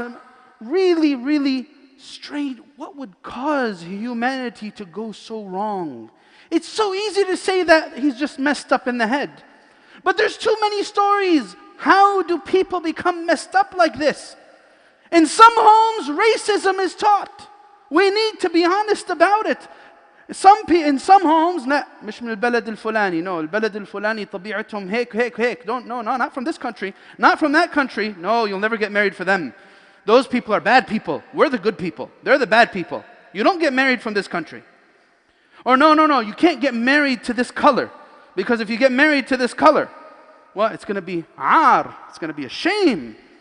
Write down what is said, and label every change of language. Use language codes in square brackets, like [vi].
[en] And really, really strange. What would cause humanity to go so wrong? It's so easy to say that he's just messed up in the head. But there's too many stories. How do people become messed up like this? In some homes, racism is taught. We need to be honest about it. In some homes, [ar] مش من البلد الفلاني. No, البلد الفلاني طبيعتهم هيك. [en] No, not from this country. Not from that country. No, you'll never get married for them. Those people are bad people. We're the good people. They're the bad people. You don't get married from this country. Or no, you can't get married to this color. Because if you get married to this color, well, it's going to be it's going to be a shame.